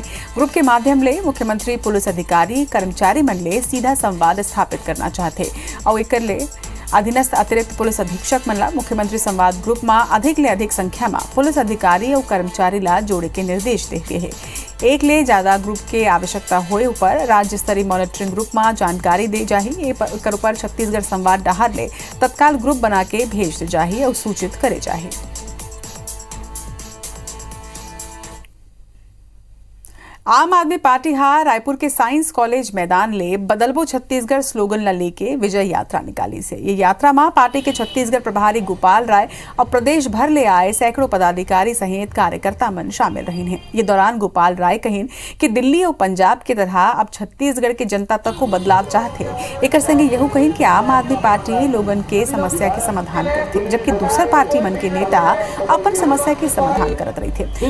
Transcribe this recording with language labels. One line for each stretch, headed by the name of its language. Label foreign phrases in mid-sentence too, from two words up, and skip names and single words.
Chhattisgarhi: ग्रुप के माध्यम ले मुख्यमंत्री पुलिस अधिकारी कर्मचारी मन ले सीधा संवाद स्थापित करना चाहते और एक ले अधीनस्थ अतिरिक्त पुलिस अधीक्षक मन ला मुख्यमंत्री संवाद ग्रुप में अधिक ले अधिक संख्या में पुलिस अधिकारी और कर्मचारी ला जोड़े के निर्देश देते हैं। एक ले ज्यादा ग्रुप के आवश्यकता होए ऊपर राज्य स्तरीय मॉनिटरिंग ग्रुप में जानकारी दे जाही। एकर ऊपर छत्तीसगढ़ संवाद डहार ले तत्काल ग्रुप बना के भेज दे जाही और सूचित करे जाही। आम आदमी पार्टी हा रायपुर के साइंस कॉलेज मैदान ले बदलबो छत्तीसगढ़ स्लोगन ला लेके विजय यात्रा निकाली से। ये यात्रा में पार्टी के छत्तीसगढ़ प्रभारी गोपाल राय और प्रदेश भर ले आए सैकड़ों पदाधिकारी सहित कार्यकर्ता मन शामिल रहे हैं। ये दौरान गोपाल राय कहिन कि दिल्ली और पंजाब की तरह अब छत्तीसगढ़ के जनता तक को बदलाव चाहते। एक संगे यहू कहिन कि आम आदमी पार्टी लोगन के समस्या के समाधान करते, जबकि दूसर पार्टी मन के नेता अपन समस्या के समाधान करत रहे थे।